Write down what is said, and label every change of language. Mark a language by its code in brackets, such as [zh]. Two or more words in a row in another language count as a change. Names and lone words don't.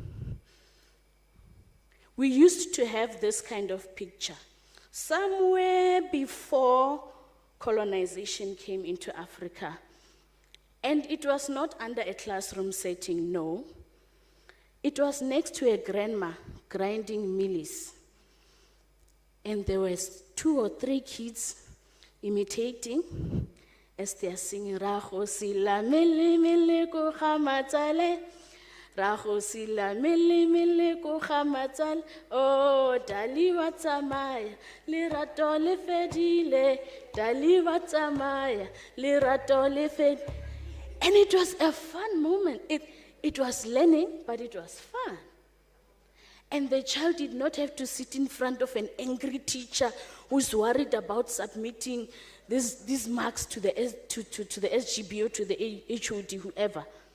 [en] We used to have this kind of picture somewhere before colonization came into Africa, And it was not under a classroom setting, no. It was next to a grandma grinding mealies. And there were 2 or 3 kids imitating as they are singing, [st] Raho sila mele mele ko khamatsale, Raho sila mele mele ko khamatsale, oh dali wa tsamaya, lerato le fedile, dali wa tsamaya, lerato le fedile. [en] And it was a fun moment. It was learning, but it was fun. And the child did not have to sit in front of an angry teacher who's worried about submitting these marks to the SGB or to the HOD, whoever.